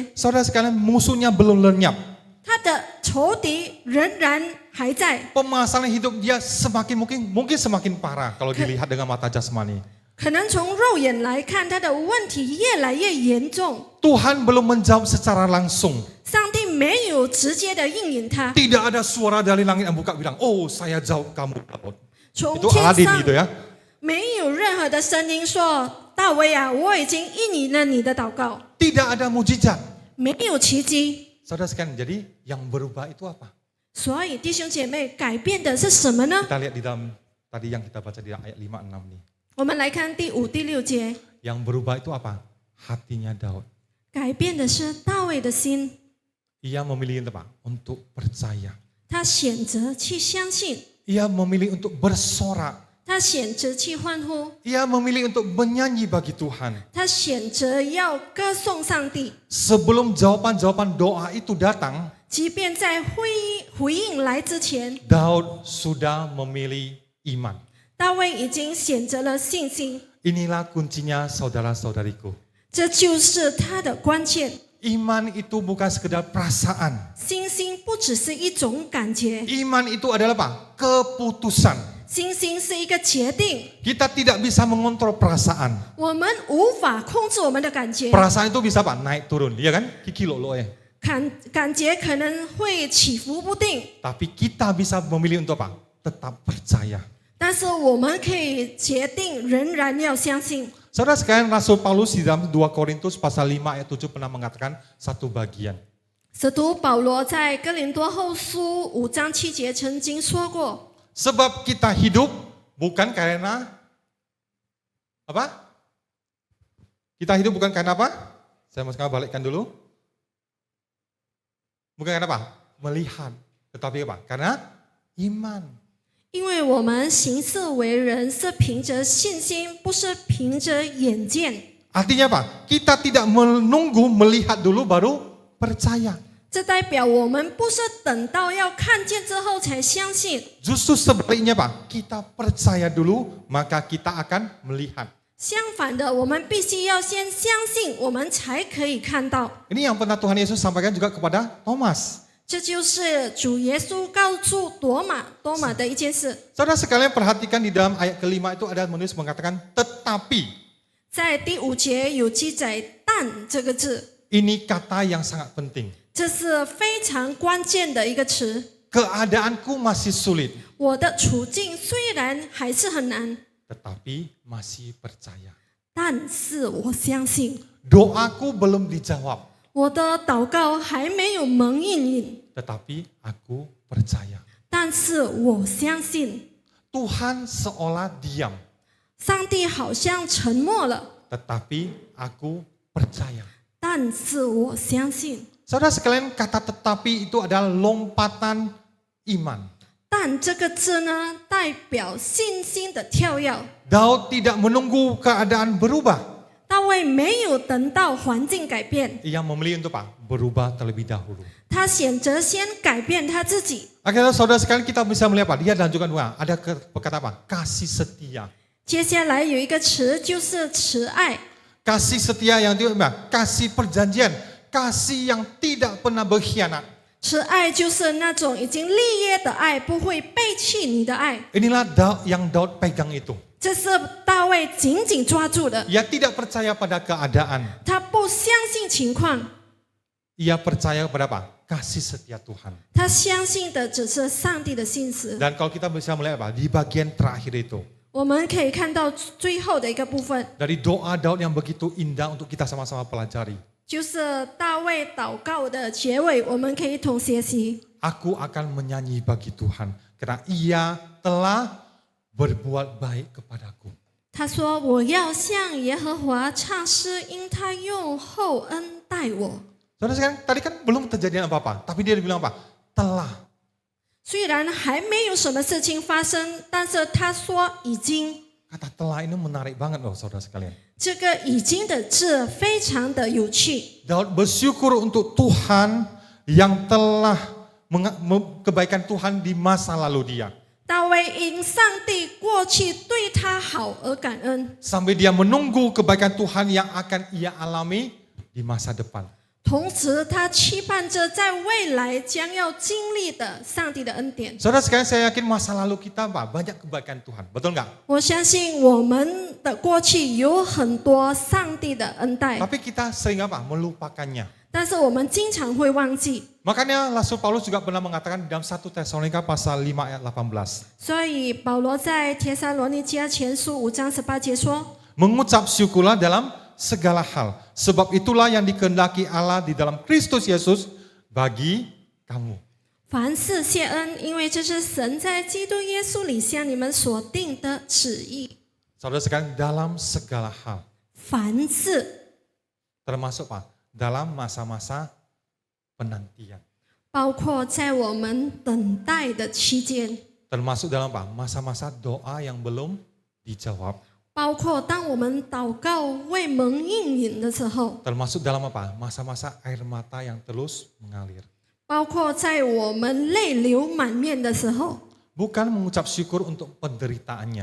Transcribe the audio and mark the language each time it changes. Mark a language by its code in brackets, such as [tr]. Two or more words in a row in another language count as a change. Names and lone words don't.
[id] Saudara sekalian, musuhnya belum lenyap. [zh] 他的仇敌仍然还在。 [id] Permasalahan hidup dia semakin mungkin semakin parah kalau dilihat dengan mata jasmani. [zh] 可能从肉眼来看，他的问题越来越严重。 [id] Tuhan belum menjawab secara langsung. [zh] 上帝没有直接的应允他， [id] Tidak ada suara dari langit yang buka bilang, oh saya jawab kamu Daud. [zh] 从 [id] Itu [zh] 天 [id] Aladin [zh] 上 [id] gitu ya. [zh] 没有任何的声音说：“大卫啊，我已经应允了你的祷告。 [id] Tidak ada mujizat. ” [zh] 没有奇迹， [id] Saudara sekalian, jadi yang berubah itu apa? [zh] 所以弟兄姐妹，改变的是什么呢？ [id] Kita lihat di dalam tadi yang kita baca di ayat 5-6 nih. [zh] 我们来看第5、第6节， [id] Yang berubah itu apa? Hatinya Daud. [zh] 改变的是大卫的心， [id] Ia memilih apa? Untuk percaya. [zh] 他选择去相信， [id] Ia memilih untuk bersorak. [zh] 他选择去欢呼， [id] Ia memilih untuk menyanyi bagi Tuhan. [zh] 他选择要歌颂上帝。 [id] Sebelum jawaban-jawaban doa itu datang, [zh] 即便在回应来之前， [id] Daud sudah memilih iman. [zh] 大卫已经选择了信心， [id] Inilah kuncinya saudara-saudariku. [zh] 这就是他的关键。 [id] Iman itu bukan sekedar perasaan. [zh] 信心不只是一种感觉， [id] Iman itu adalah apa? Keputusan. [zh] 信心是一个决定。 [id] Kita tidak bisa mengontrol perasaan. [zh] 我们无法控制我们的感觉， [id] Perasaan itu bisa apa? Naik turun, iya kan? Kiki lo ya. [zh] 感觉可能会起伏不定， [id] Tapi kita bisa memilih untuk apa? Tetap percaya. [zh] 但是我们可以决定仍然要相信。 [id] Saudara sekalian, Rasul Paulus di dalam 2 Korintus pasal 5 ayat 7 pernah mengatakan satu bagian. [zh] 使徒保罗在哥林多后书5章7节曾经说过， [id] Sebab kita hidup bukan karena apa? Kita hidup bukan karena apa? Saya mau sekarang balikkan dulu. Bukan karena apa? Melihat. Tetapi apa? Karena iman. [zh] 因为我们行事为人是凭着信心，不是凭着眼见。 [id] Artinya apa? Kita tidak menunggu melihat dulu baru percaya. [zh] 这代表我们不是等到要看见之后才相信， [id] Justru sebaliknya Pak, kita percaya dulu maka kita akan melihat. [zh] 相反的，我们必须要先相信，我们才可以看到。 [id] Ini yang pernah Tuhan Yesus sampaikan juga kepada Thomas. [zh] 这就是主耶稣告诉多马的一件事。 [id] Saudara sekalian perhatikan di dalam ayat kelima itu ada menulis mengatakan tetapi. [zh] 在第5节有记载“但”这个字， [id] Ini kata yang sangat penting. [zh] 这是非常关键的一个词。 [id] Keadaanku masih sulit, [zh] 我的处境虽然还是很难， [id] tetapi masih percaya. [zh] 但是我相信， [id] Doaku belum dijawab, [zh] 我的祷告还没有蒙应允， [id] tetapi aku percaya. [zh] 但是我相信， [id] Tuhan seolah diam, [zh] 上帝好像沉默了， [id] tetapi aku percaya. [zh] 但是我相信。 [id] Saudara sekalian, kata tetapi itu adalah lompatan iman. [zh] 但这个字呢，代表信心的跳跃。 [id] Daud tidak menunggu keadaan berubah. [zh] 大卫没有等到环境改变， [id] Ia memilih untuk apa? Berubah terlebih dahulu. [zh] 他选择先改变他自己。 [id] Akhirnya saudara sekalian kita bisa melihat apa? Dia lanjutkan doa. Ada kata apa? Kasih setia. [zh] 接下来有一个词就是慈爱， [id] Kasih setia yang itu apa? Kasih perjanjian. Kasih yang tidak pernah berkhianat. [zh] 慈爱就是那种已经立约的爱，不会背弃你的爱。 [id] Inilah yang Daud pegang itu. [zh] 这是大卫紧紧抓住的， [id] Ia tidak percaya pada keadaan. [zh] 他不相信情况， [id] Ia percaya pada apa? Kasih setia Tuhan. [zh] 他相信的只是上帝的信实。 [id] Dan kalau kita bisa melihat apa? Di bagian terakhir itu. [zh] 我们可以看到最后的一个部分， [id] Dari doa Daud yang begitu indah untuk kita sama-sama pelajari. [zh] 就是大卫祷告的结尾，我们可以一同学习。 [id] Aku akan menyanyi bagi Tuhan. Karena ia telah berbuat baik kepadaku. [zh] 他说：“我要向耶和华唱诗，因他用厚恩待我。 [id] Saudara sekalian, tadi kan belum terjadi apa-apa. Tapi dia bilang apa? Telah. [zh] 虽然还没有什么事情发生，但是他说已经。 [id] Kata telah ini menarik banget loh saudara sekalian. [zh] 这个已经的字非常的有趣。 [id] Daud bersyukur untuk Tuhan yang telah kebaikan Tuhan di masa lalu dia. [zh] 大卫因上帝过去对他好而感恩， [id] Sampai dia menunggu kebaikan Tuhan yang akan ia alami di masa depan. [zh] 同时他期盼着在未来将要经历的上帝的恩典。 [id] Saudara sekalian, saya yakin masa lalu kita banyak kebaikan Tuhan, betul nggak? [zh] 我相信我们的过去有很多上帝的恩待， [id] Tapi kita sering melupakannya. [zh] 但是我们经常会忘记。 [id] Makanya Rasul Paulus juga pernah mengatakan di dalam 1 Tesalonika pasal 5 ayat 18. [zh] 所以保罗在帖撒罗尼迦前书5章18节说： [id] Mengucap syukurlah dalam segala hal. Sebab itulah yang dikehendaki Allah di dalam Kristus Yesus bagi kamu. [zh] 凡事谢恩，因为这是神在基督耶稣里向你们所定的旨意。 [id] Saudara sekalian, dalam segala hal. [zh] 凡事， [id] Termasuk dalam masa-masa penantian. [zh] 包括在我们等待的期间， [id] Termasuk dalam masa-masa doa yang belum dijawab. [zh] 包括当我们祷告未蒙应允的时候， [id] Termasuk dalam masa-masa air mata yang terus mengalir. [zh] 包括在我们泪流满面的时候， [id] Bukan mengucap syukur untuk penderitaannya,